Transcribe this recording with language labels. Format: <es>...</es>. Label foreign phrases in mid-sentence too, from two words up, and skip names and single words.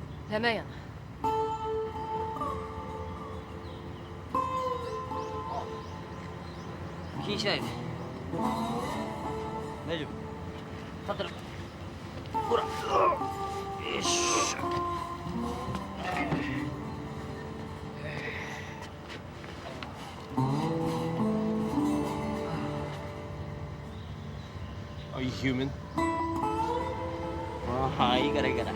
<yue>你係咩人？</yue> <ja>気にしないで。大丈夫。立ってる。ほら。よいしょ。</ja> <en>Are you human?</en> <ja>ああ、いいからいいから。</ja>